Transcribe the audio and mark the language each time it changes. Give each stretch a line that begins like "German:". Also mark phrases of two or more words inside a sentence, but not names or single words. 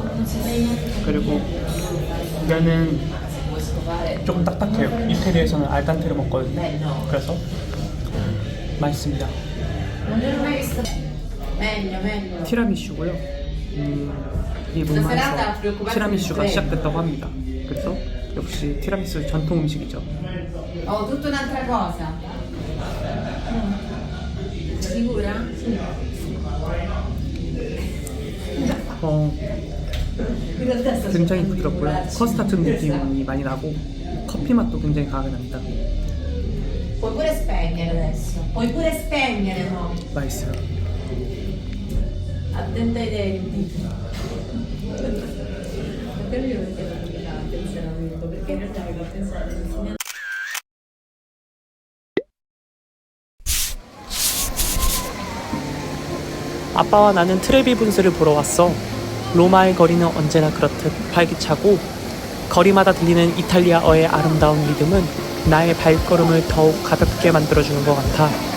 Korean: 그리고 면은 조금 딱딱해요. 이태리에서는 알단테를 먹거든요. 그래서 맛있습니다. 티라미슈고요. 일본에서 티라미슈가 시작됐다고 합니다. 그래서 역시 티라미수 전통 음식이죠.
Italian: Tutta un'altra cosa. Sicura?
Korean: 굉장히 부드럽고요. 커스터드 느낌이 많이 나고 커피 맛도 굉장히 강하게 납니다.
Italian: Puoi pure spegnere adesso. Puoi pure spegnere, no?
Korean: 맛있어요.
Italian: Attenta ai denti. Non capivo perché non mi dà attenzione a tutto, perché in realtà avevo pensato di insegnare.
Korean: 아빠와 나는 트레비 분수를 보러 왔어. 로마의 거리는 언제나 그렇듯 활기차고 거리마다 들리는 이탈리아어의 아름다운 리듬은 나의 발걸음을 더욱 가볍게 만들어주는 것 같아.